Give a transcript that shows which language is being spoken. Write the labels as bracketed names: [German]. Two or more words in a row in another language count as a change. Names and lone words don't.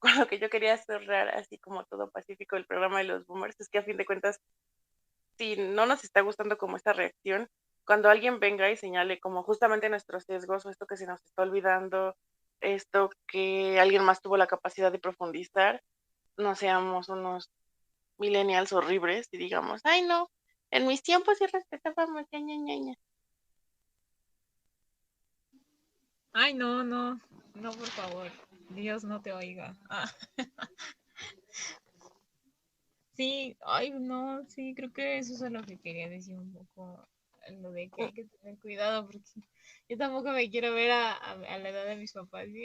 [Spanish] con lo que yo quería cerrar así como todo pacífico el programa de los boomers es que a fin de cuentas si no nos está gustando como esta reacción, cuando alguien venga y señale como justamente nuestros sesgos o esto que se nos está olvidando, esto que alguien más tuvo la capacidad de profundizar, no seamos unos millennials horribles y digamos, ay no, en mis tiempos sí respetábamos, ña, ña, ña, ña. Ay, no, no, no, por favor. Dios no te oiga. Ah, sí, ay, no, sí, creo que eso es lo que quería decir un poco, lo de que hay que tener cuidado, porque yo tampoco me quiero ver a la edad de mis papás, ¿sí?